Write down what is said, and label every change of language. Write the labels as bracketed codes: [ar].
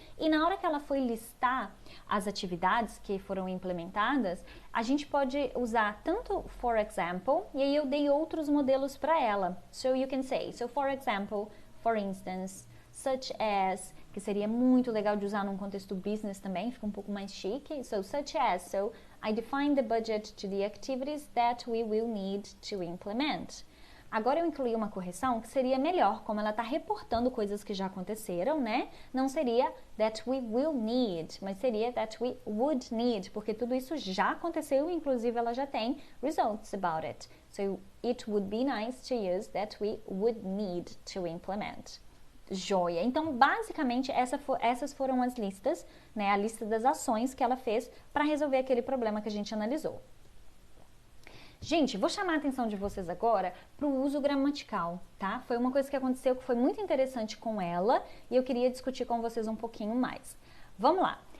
[pt] E na hora que ela foi listar as atividades que foram implementadas, a gente pode usar tanto [en] for example, [pt] e aí eu dei outros modelos para ela. [en] So you can say, so for example, for instance, such as, [pt] que seria muito legal de usar num contexto business também, fica um pouco mais chique. [en] So, such as, so I define the budget to the activities that we will need to implement. [pt] Agora eu incluí uma correção que seria melhor, como ela está reportando coisas que já aconteceram, né? Não seria [en] that we will need, [pt] mas seria [en] that we would need, [pt] porque tudo isso já aconteceu, inclusive ela já tem [en] results about it. So, it would be nice to use that we would need to implement. [pt] Joia! Então, basicamente, essas foram as listas, né? A lista das ações que ela fez para resolver aquele problema que a gente analisou. Gente, vou chamar a atenção de vocês agora para o uso gramatical, tá? Foi uma coisa que aconteceu que foi muito interessante com ela e eu queria discutir com vocês um pouquinho mais. Vamos lá!